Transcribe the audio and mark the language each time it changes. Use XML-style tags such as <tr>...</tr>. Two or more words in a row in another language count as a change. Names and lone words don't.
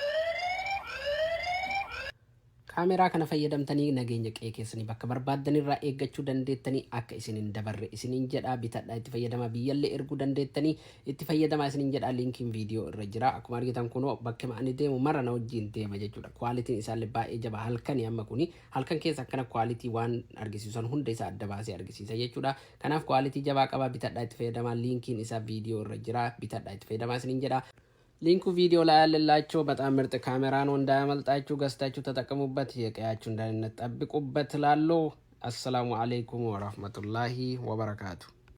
<om>Kaameraa kana fayyadamtanii nageenya qe'ee keessanii bakka barbaadan irraa eeggachuu dandeettanii akka isinin dabarre isinin jedha bitadhaa itti fayyadama biyyallee erguu dandeettanii itti fayyadama isinin jedha linkiin viidiyoo irra jira akkuma argitan kunoo bakka ma'ani deemu mara na wajjin deema jechuudha kwaalitiin isaallee baay'ee jaba halkanii amma kuni halkan keessa akkana kwaalitii waan argisiisan hunda isaa adda baasee argisiisa jechuudha kanaaf kwaalitii jabaa qaba bitadhaa itti fayyadama linkiin isaa viidiyoo irra jira bitadhaa itti fayyadama isinin jedha.</om> <am>ሊንኩ ቪዲዮ ላይ ያለላችሁ በጣም ምርጥ ካሜራ ነው እንዳያመልጣችሁ ገዝታችሁ ተጠቀሙበት የቀያችሁ እንዳይነጠብቁበት ላለው</am> <ar>السلام عليكم ورحمة الله وبركاته</ar>